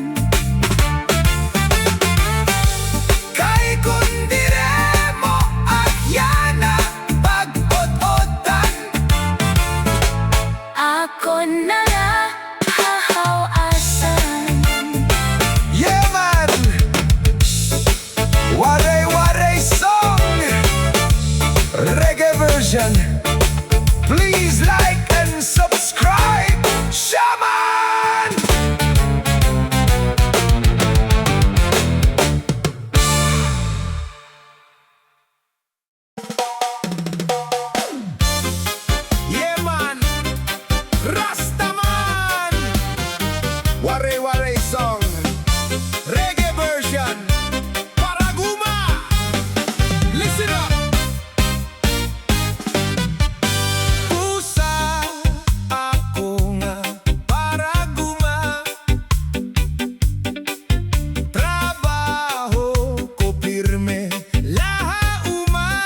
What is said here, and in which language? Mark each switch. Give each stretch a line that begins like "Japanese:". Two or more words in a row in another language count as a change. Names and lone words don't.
Waray: Kay kun dire mo akyana pag-ot-otan, Ako nala hahawasan.
English: yeah man! Waray-waray song, reggae version. Please like and subscribe, shaman! Yeah man, Rastaman. Waray-waray song, reggae version. Paraguma, listen up.
Waray: Pusa ako nga paraguma, trabaho ko pirme, laha uma.